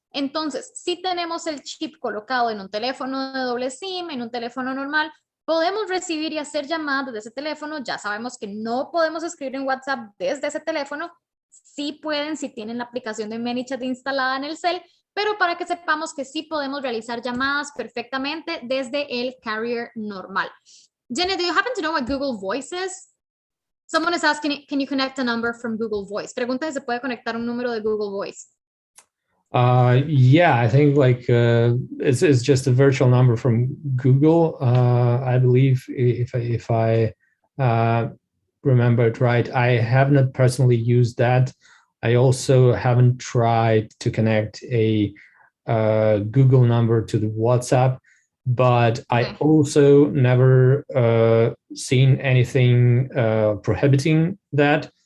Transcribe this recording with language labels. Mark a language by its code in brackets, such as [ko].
[es] Entonces, si tenemos el chip colocado en un teléfono de doble SIM, en un teléfono normal, podemos recibir y hacer llamadas desde ese teléfono. Ya sabemos que no podemos escribir en WhatsApp desde ese teléfono. Sí pueden si tienen la aplicación de Manychat instalada en el cel, pero para que sepamos que sí podemos realizar llamadas perfectamente desde el carrier normal. [en] Jenny, do you happen to know what Google Voice is? Someone is asking, can you connect a number from Google Voice? [es] Pregunta si se puede conectar un número de Google Voice. [en] Yeah, I think like it's just a virtual number from Google. I believe if I remember it right. I have not personally used that. I also haven't tried to connect a Google number to the WhatsApp, but I also never seen anything prohibiting that.